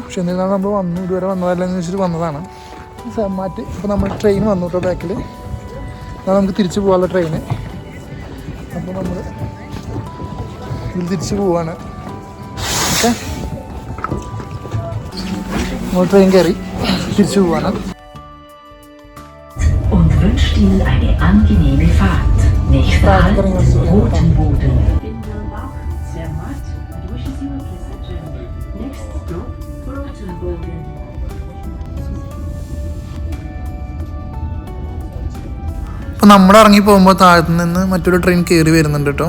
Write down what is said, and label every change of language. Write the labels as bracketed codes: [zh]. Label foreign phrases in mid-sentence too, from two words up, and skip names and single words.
[ml] പക്ഷെ എന്നിരുന്നാലും നമ്മൾ വന്നു, ഇതുവരെ വന്നതല്ലെന്ന് വെച്ചിട്ട് വന്നതാണ്. മാറ്റി ഇപ്പോൾ നമ്മൾ ട്രെയിൻ വന്നു കേട്ടോ ബാക്കിൽ. അതാണ് നമുക്ക് തിരിച്ചു പോകാനുള്ള ട്രെയിന്. അപ്പോൾ നമ്മൾ ഇതിൽ തിരിച്ചു പോവാണ്. ഓക്കെ, നമ്മൾ ട്രെയിൻ കയറി തിരിച്ചു പോവാണ്. [de] Und wünscht Ihnen eine angenehme Fahrt. Nächster Halt, Rotenboden. [en] Zermatt, wishes you a pleasant journey. Next stop, Rotenboden. [ml] അപ്പോൾ നമ്മൾ ഇറങ്ങി പോകുമ്പോൾ താഴത്തു നിന്ന് മറ്റൊരു ട്രെയിൻ കയറി വരുന്നുണ്ട് കേട്ടോ.